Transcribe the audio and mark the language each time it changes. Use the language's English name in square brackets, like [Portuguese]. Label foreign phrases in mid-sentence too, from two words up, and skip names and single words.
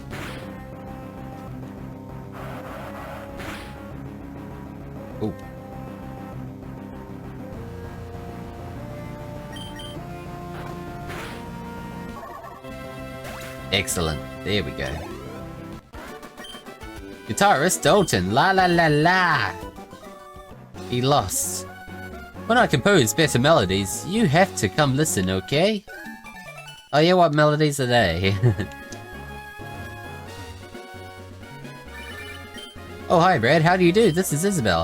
[English] Ooh. Excellent. There we go. Guitarist Dalton. La la la la. He lost. When I compose better melodies, you have to come listen, okay? Oh yeah, what melodies are they? Oh hi Brad, how do you do? This is Isabel.